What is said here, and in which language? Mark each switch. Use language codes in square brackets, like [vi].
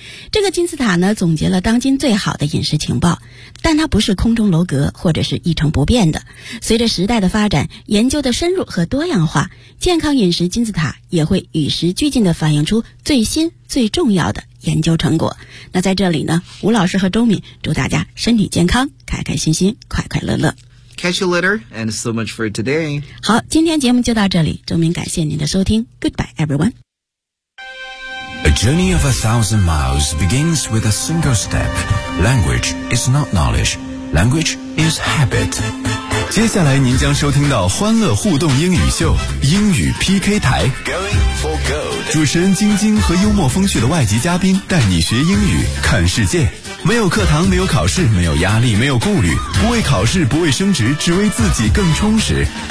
[zh] 这个金字塔呢，总结了当今最好的饮食情报，但它不是空中楼阁或者是一成不变的。随着时代的发展，研究的深入和多样化，健康饮食金字塔也会与时俱进地反映出最新最重要的研究成果。那在这里呢，吴老师和周敏祝大家身体健康，开开心心，快快乐乐。 [en] Catch you later and so much for today. [zh] 好，今天节目就到这里，周敏感谢您的收听， [en] Goodbye everyone. A journey of 1,000 miles begins with a single step. Language is not knowledge. Language is habit. [zh] 接下来您将收听到欢乐互动英语秀，英语 PK 台。 [en] Going for gold. [zh] 主持人晶晶和幽默风趣的外籍嘉宾带你学英语，看世界。没有课堂，没有考试，没有压力，没有顾虑，不为考试，不为升职，只为自己更充实。